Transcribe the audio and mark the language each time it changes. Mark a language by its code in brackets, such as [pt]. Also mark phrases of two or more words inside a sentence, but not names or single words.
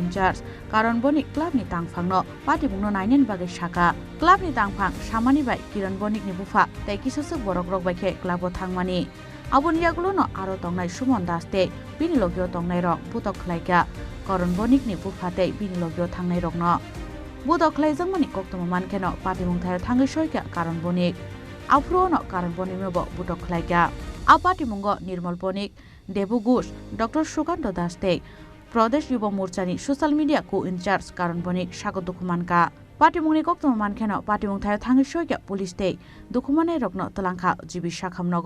[trp] incharge karon boni club ni tangphangno pati mungno nainen bagai saka club ni tangphang samani bai kiran bonik ni bufa tai kisosuk borok rok baikhe club o thangmani aboni yagulo no aro tongnai Sumon Das te bini logyo tongnai rok butok khlaika karon bonik ni bufa te bini logyo thangnai rokno butok khlaijangmani koktoma mankeno pati mungthai thangai soika karon bonik আফ্রোনো কারণ বনিমেব বুটক খাইগা আ পাটিমুঙ্গ নির্মল বণিক দেবু ঘোষ ডক্টর সুকান্ত দাস দে প্রদেশ যুব মোর্চানি [en] social media [trp] কো ইনচার্জ কারণ বণিক স্বাগত দুখুমানকা পাটিমুংনি কক্তম মানখেন পাটিমুং থায় থাঙ্গি সইকা পুলিশ দে দুখুমানে রগ্ন তলাংখা জিবি শাখামনগ